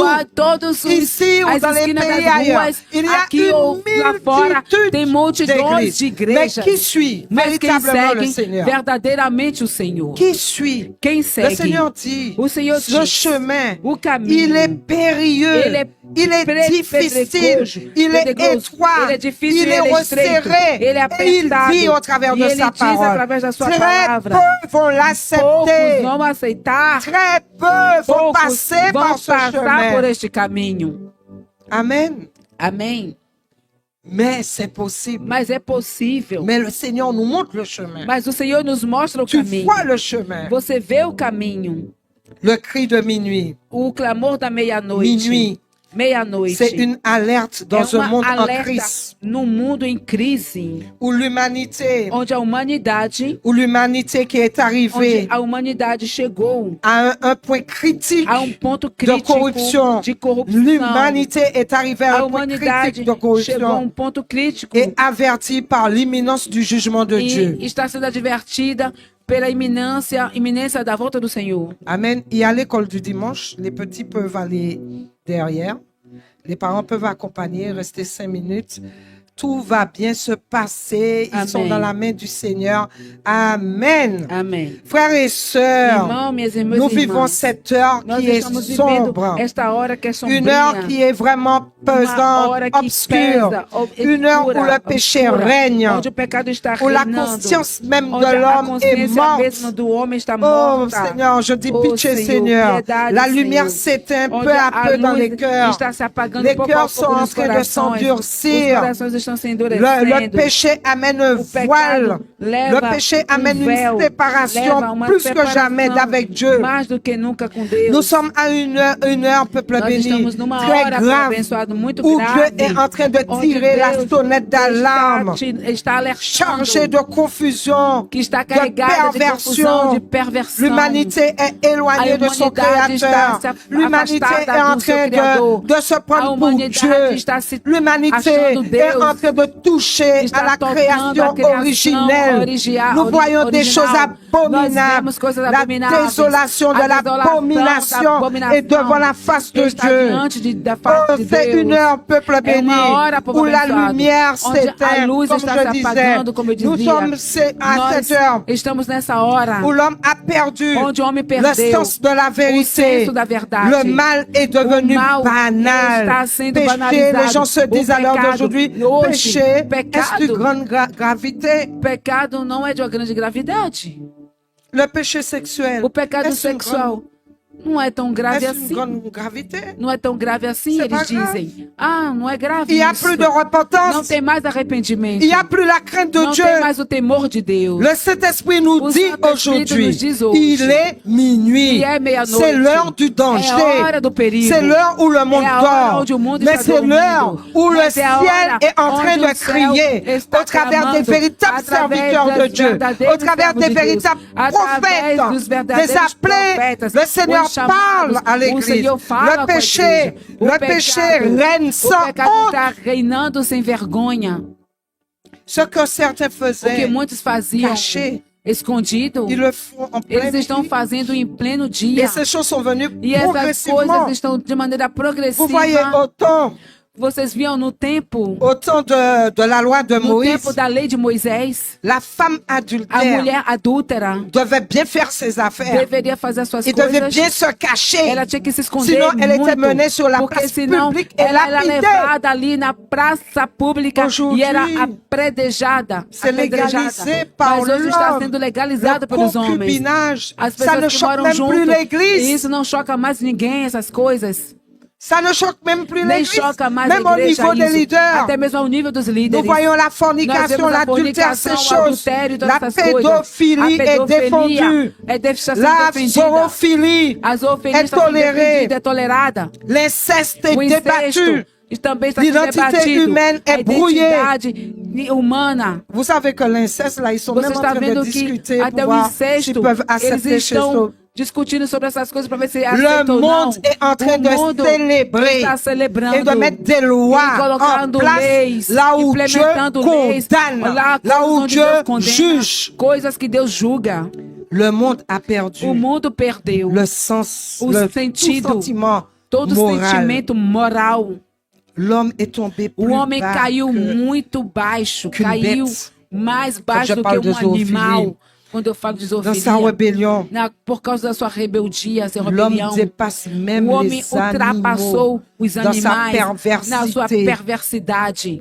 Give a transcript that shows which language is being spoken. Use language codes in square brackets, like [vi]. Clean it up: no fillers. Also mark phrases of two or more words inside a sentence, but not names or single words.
[pt] Todos os [fr] Ici ou [pt] as [fr] dans les [pt] esquinas [fr] pays [pt] das [fr] ailleurs, [pt] ruas, [fr] il y a [pt] aqui ou lá fora, tem [fr] une [pt] multidões [fr] d'églises. [pt] de [fr] Mais [pt] igrejas. [fr] qui suit [pt] Mas quem [fr] véritablement le [pt] segue [fr] Seigneur? [pt] verdadeiramente o Senhor? [fr] Qui suit? [pt] Quem [fr] Le [pt] segue? [fr] Seigneur dit, [pt] O Senhor [fr] ce [pt] diz, [fr] chemin, [pt] o caminho, [fr] il est périlleux, [pt] ele é [fr] il est difficile, il est étroit, [pt] ele é difícil, [fr] il est [pt] ele é estreito, [fr] resserré. [pt] ele é [fr] Et il [pt] apertado, [fr] dit au travers [pt] e [fr] de [pt] ele [fr] sa [pt] diz [fr] parole. [pt] através da sua [fr] Très [pt] palavra. [fr] peu vont [pt] Poucos [fr] l'accepter. [pt] vão aceitar, [fr] Très peu vont [pt] poucos [fr] passer [pt] vão [fr] par ce [pt] passar por [fr] chemin. [pt] este caminho. [fr] Amen. [pt] Amém? [fr] Mais c'est possible. [pt] Mas é possível. [fr] Mais le Seigneur nous montre le chemin. [pt] Mas o Senhor nos mostra o [fr] Tu [pt] caminho. [fr] vois le chemin. [pt] Você vê o caminho. [fr] Le cri de minuit. [pt] O clamor da meia-noite. [fr] Minuit, [pt] Meia-noite. [fr] c'est une alerte dans [pt] É [fr] un [pt] uma [fr] monde en [pt] alerta [fr] crise, [pt] num mundo em crise, [fr] où l'humanité qui est [pt] onde [fr] arrivée [pt] a humanidade chegou [fr] à un point critique [pt] a ponto [fr] de [pt] crítico [fr] corruption. [pt] de corrupção. [fr] L'humanité est arrivée à [pt] A [fr] un point [pt] humanidade [fr] critique de [pt] chegou a [fr] corruption [pt] ponto crítico [fr] et avertie par l'imminence du jugement de Dieu. [pt] e está sendo advertida pela iminência da volta do Senhor. [fr] Amen. Et à l'école du dimanche, les petits peuvent aller derrière. Les parents peuvent accompagner, rester 5 minutes. Tout va bien se passer. Ils Amen. sont dans la main du Seigneur. Amen. [pt] Amém. [fr] Frères et sœurs, [pt] Irmãos, minhas irmãs [fr] nous [pt] e [fr] vivons [pt] irmãs, [fr] cette heure [pt] nós [fr] qui est [pt] estamos vivendo [fr] sombre. [pt] esta hora que é sombria. [fr] Une heure qui est vraiment [pt] Uma [fr] pesante, [pt] hora que [fr] obscure. [pt] pesa, [fr] Une heure où [pt] escura, [fr] le péché [pt] obscura, [fr] règne. [pt] onde o pecado está [fr] Où la [pt] reinando, [fr] conscience même [pt] onde [fr] de [pt] a [fr] l'homme est [pt] consciência mesmo [fr] morte. [pt] do homem está [fr] Oh [pt] morta. [fr] Seigneur, je dis [pt] Oh, [fr] pitié [pt] Senhor, [fr] Seigneur. [pt] piedade, [fr] La lumière [pt] Senhor. [fr] s'éteint [pt] Onde [fr] peu à [pt] a [fr] peu dans [pt] luz [fr] les cœurs. [pt] está se apagando [fr] Les [pt] pouco a [fr] cœurs sont [pt] pouco [fr] en [pt] nos [fr] train de [pt] corações. Os [fr] s'endurcir. [pt] corações estão se [fr] Le [pt] endurecendo. [fr] péché amène un [pt] O pecado [fr] voile. [pt] leva [fr] Le péché amène [pt] véu, [fr] une séparation [pt] leva uma [fr] plus que [pt] separação [fr] jamais d'avec Dieu. [pt] mais do que nunca com Deus. [fr] Nous sommes à une heure, peuple [pt] Nós [fr] béni, [pt] estamos numa [fr] très [pt] hora [fr] grave, [pt] abençoado, muito [fr] où [pt] grave, [fr] Dieu est en train de [pt] onde [fr] tirer la [pt] Deus [fr] sonnette d'alarme, [pt] está alertando, [fr] chargé de confusion, [pt] que está [fr] de [pt] carregada de confusão, [fr] de perversion. [pt] perversão. [fr] L'humanité est éloignée [pt] A [fr] de son [pt] humanidade está [fr] Créateur. [pt] se [fr] L'humanité [pt] afastada [fr] est en [pt] do seu [fr] train [pt] Criador. [fr] de se [pt] A [fr] prendre pour [pt] humanidade [fr] Dieu. [pt] está se [fr] L'humanité [pt] achando [fr] est [pt] Deus. [fr] en train de toucher [pt] Está [fr] à la [pt] tocando [fr] création [pt] a criação [fr] originelle. [pt] original, Nous voyons des choses original. [fr] abominable, la désolation de l'abomination est devant la face de Dieu. Oh, c'est une heure, peuple béni, où la lumière s'éteint, comme je disais. Nous sommes à cette heure où l'homme a perdu le sens de la vérité. Le mal est devenu banal. Péché, les gens se disent à l'heure d'aujourd'hui, péché est de grande gravité. [pt] Pecado não é de uma grande gravidade. [fr] Le péché sexuel. [pt] O pecado sexual não é tão grave assim. Não é tão grave assim, eles dizem. Ah, não é grave [fr] Il y a plus de repentance. [pt] Não tem mais arrependimento. [fr] Il y a plus la crainte de Dieu. [pt] Não tem mais o temor de Deus. [fr] Le Saint-Esprit nous dit aujourd'hui, il est minuit. C'est l'heure du danger. C'est l'heure où le monde dort. Mais c'est l'heure où le ciel est en train de crier au travers des véritables serviteurs de Dieu, au travers des véritables prophètes, des appelés. Le Seigneur parle à l'Église. Le péché règne sans honte. [pt] Reinando sem vergonha. [fr] Ce que certains faisaient, [pt] o que muitos faziam [fr] caché, [pt] escondido, [fr] ils le font en plein [pt] eles estão fazendo em pleno dia. [fr] Et ces choses sont venues [pt] e essas coisas estão de maneira progressiva. [fr] Vous voyez, autant [pt] vocês viam no tempo, [fr] au temps de la loi de Moïse, [pt] no tempo da lei de Moisés, [fr] la femme adultère, [pt] a mulher adúltera, [fr] devait bien faire ses affaires. [pt] Deveria fazer as suas coisas. [fr] Devait bien se cacher. [pt] Ela tinha que se esconder. [fr] Sinon, elle [pt] muito, [fr] était menée sur la place publique et [pt] ela era [fr] lapidée. [pt] levada ali na praça pública e era apredejada. [fr] C'est légalisé par [pt] Mas hoje está sendo legalizado pelos homens. As pessoas que moram juntos. E isso não choca mais ninguém, essas coisas. [fr] Ça ne choque même plus l'Église, même au niveau des leaders. [pt] Até mesmo ao nível dos líderes. [fr] Nous voyons la fornication, l'adultère, ces choses. La pédophilie est défendue. La zoophilie est tolérée. L'inceste est débattu. L'identité humaine est brouillée. Vous savez que l'inceste, là, ils sont même en train de discuter pour voir s'ils peuvent accepter chez eux. [pt] Discutindo sobre essas coisas para ver se [fr] le monde est en train de célébrer et de mettre des lois en place là où Dieu condamne, là où Dieu juge. [pt] Coisas que Deus julga. [fr] Le monde a perdu [pt] o mundo perdeu [fr] le sens, [pt] o sentido, todo sentimento moral. [fr] L'homme est tombé plus [pt] o homem caiu muito baixo, caiu mais baixo do que um animal. Quando eu falo de zoofilia, por causa da sua rebeldia, seu rebelião, o homem ultrapassou os animais na sua perversidade.